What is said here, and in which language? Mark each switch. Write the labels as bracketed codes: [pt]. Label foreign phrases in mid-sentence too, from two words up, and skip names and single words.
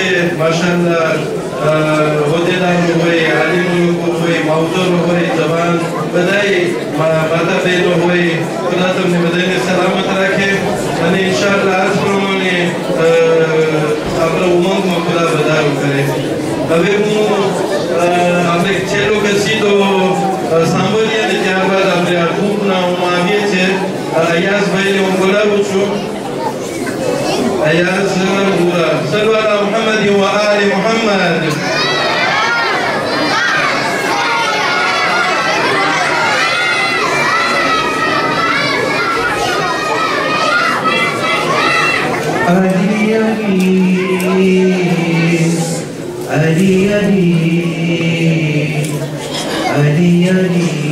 [gu] માશાઅલ્લાહ હોદ્દેદારો હોય, આલિમો લોકો હોય, માવતરો હોય, જવાન બધાય માતા બહેનો હોય, ખુદા તમને બધાને સલામત રાખે અને ઇન્શાઅલ્લાહ આજ પ્રમાણે આપણા ઉમંગમાં ખુદા વધારો કરે. હવે હું આપણે છેલ્લો કસીદો સાંભળીએ અને ત્યારબાદ આપણે આ ગ્રુપના હું આવીએ છીએ. અયાઝભાઈને હું બોલાવું છું. [ar] أياز نورا صلوا على محمد وآل محمد. Ali Ali Ali Ali Ali